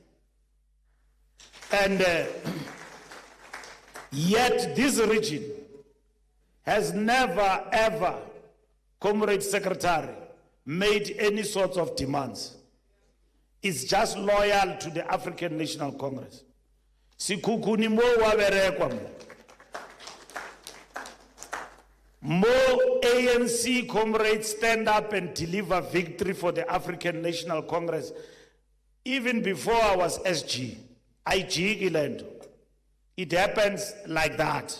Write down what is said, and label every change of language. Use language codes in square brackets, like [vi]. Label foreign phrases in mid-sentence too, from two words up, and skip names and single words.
[en] And yet this region has never, ever, Comrade Secretary, made any sorts of demands. It's just loyal to the African National Congress. [nso] Sekhukhune mo wa berekwa mo. [en] More ANC comrades stand up and deliver victory for the African National Congress. Even before I was SG, IG, it happens like that.